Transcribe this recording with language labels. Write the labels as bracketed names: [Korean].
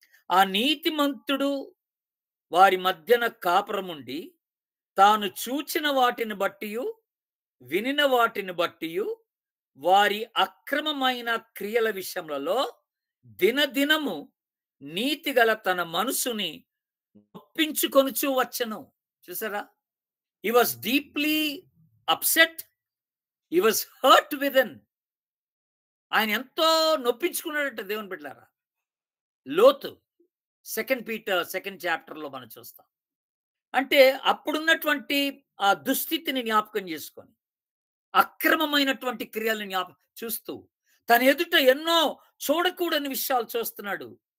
[Telugu] ఆ నీతిమంతుడు వారి మధ్యన కాపురముండి తాను చూచిన వాటిని బట్టియు వినిన వాటిని బట్టియు వారి అక్రమమైన క్రియల విషయములలో దినదినము నీతిగల తన మనసుని నొప్పించుకొనుచు వచ్చను. చూసారా? [English] he was deeply upset, he was hurt within. [Telugu] ఆయన ఎంతో నొప్పించుకున్నాడంట దేవుని బిడ్డలారా. లోతు 2 పీటర్ 2nd చాప్టర్లో మనం చూస్తాం. అంటే అప్పుడున్నటువంటి ఆ దుస్థితిని జ్ఞాపకం చేసుకొని అక్రమమైనటువంటి క్రియలను చూస్తూ తన ఎదుట ఎన్నో చూడకూడని విషయాలు చూస్తున్నాడు.